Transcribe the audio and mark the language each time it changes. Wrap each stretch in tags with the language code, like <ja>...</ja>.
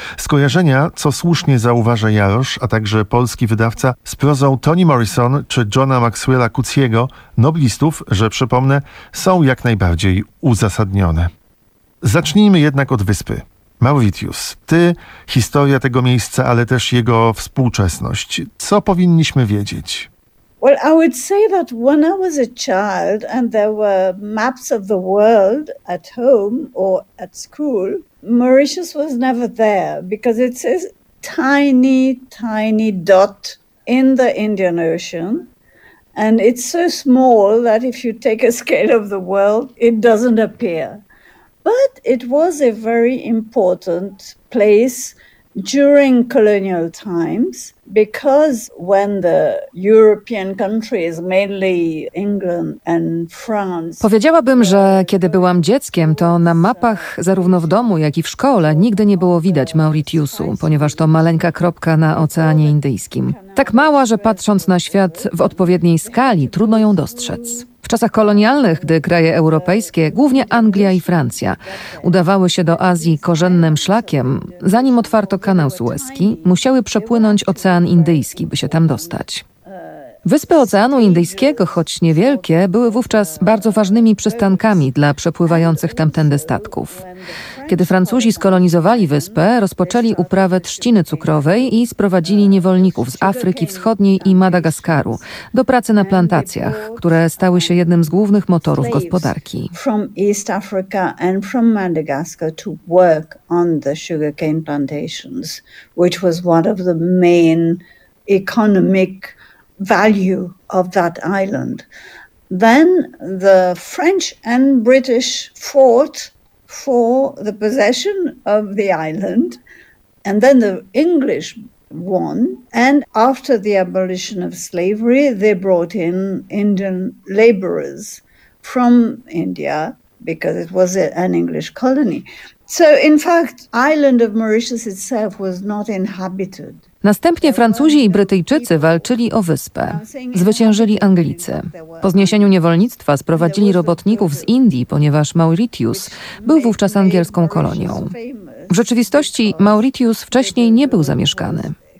<pl>Skojarzenia, co słusznie zauważa Jarosz, a także polski wydawca, z prozą Toni Morrison czy Johna Maxwella Coetzee'ego, noblistów, że przypomnę, są jak najbardziej uzasadnione. Zacznijmy jednak od wyspy. Mauritius, ty, historia tego miejsca, ale też jego współczesność. Co powinniśmy wiedzieć?</pl> <en>Well, I would say that when I was a child and there were maps of the world at home or at school, Mauritius was never there because it's a tiny, tiny dot in the Indian Ocean. And it's so small that if you take a scale of the world, it doesn't appear. But it was a very important place during colonial times, because when the European countries, mainly England and France...</en> <pl>Powiedziałabym, że kiedy byłam dzieckiem, to na mapach, zarówno w domu, jak i w szkole, nigdy nie było widać Mauritiusu, ponieważ to maleńka kropka na Oceanie Indyjskim. Tak mała, że patrząc na świat w odpowiedniej skali, trudno ją dostrzec. W czasach kolonialnych, gdy kraje europejskie, głównie Anglia i Francja, udawały się do Azji korzennym szlakiem, zanim otwarto kanał Suezki, musiały przepłynąć Ocean Indyjski, by się tam dostać. Wyspy Oceanu Indyjskiego, choć niewielkie, były wówczas bardzo ważnymi przystankami dla przepływających tamtędy statków. Kiedy Francuzi skolonizowali wyspę, rozpoczęli uprawę trzciny cukrowej i sprowadzili niewolników z Afryki Wschodniej i Madagaskaru do pracy na plantacjach, które stały się jednym z głównych motorów gospodarki.</pl> <en>From East Africa and from Madagascar to work on the sugarcane plantations, which was one of the main economic value of that island. Then the French and British fought for the possession of the island, and then the English won, and after the abolition of slavery, they brought in Indian laborers from India because it was an English colony. So in fact, island of Mauritius itself was not inhabited.</en> <pl>Następnie Francuzi i Brytyjczycy walczyli o wyspę. Zwyciężyli Anglicy. Po zniesieniu niewolnictwa sprowadzili robotników z Indii, ponieważ Mauritius był wówczas angielską kolonią. W rzeczywistości Mauritius wcześniej nie był zamieszkany.</pl>